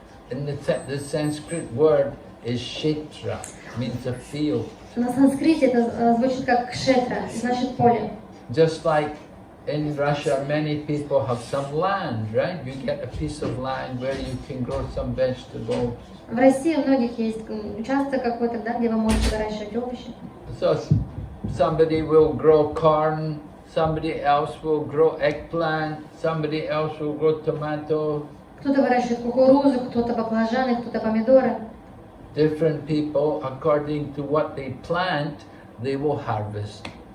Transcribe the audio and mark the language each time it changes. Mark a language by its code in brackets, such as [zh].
[en] And the Sanskrit word is kshetra, means a field. [ru] На санскрите это звучит как кшетра, значит поле. [en] Just like in Russia, many people have some land, right? You get a piece of land where you can grow some vegetables. [ru] В России у многих есть участок какой-то, да, где вы можете выращивать овощи. [en] So somebody will grow corn, somebody else will grow eggplant, somebody else will grow tomato. [ru] Кто-то выращивает кукурузу, кто-то баклажаны, кто-то помидоры. [en] Different people, according to what they plant, they will harvest.